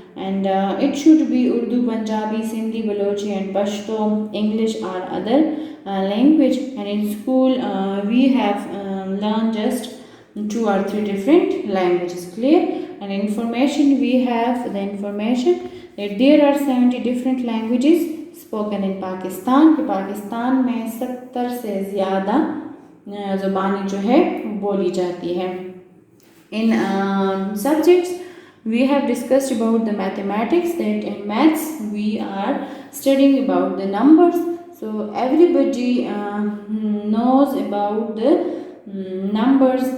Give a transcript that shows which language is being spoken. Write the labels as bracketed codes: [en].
[en] And it should be Urdu, Punjabi, Sindhi, Balochi and Pashto, English or other language. And in school we have learned just 2 or 3 different languages. Clear? And information, we have the information that there are 70 different languages spoken in Pakistan. [hi] कि पाकिस्तान में 70 से ज़्यादा ज़ुबानें जो है बोली जाती है. [en] In subjects, we have discussed about the mathematics, that in maths we are studying about the numbers. So everybody knows about the numbers.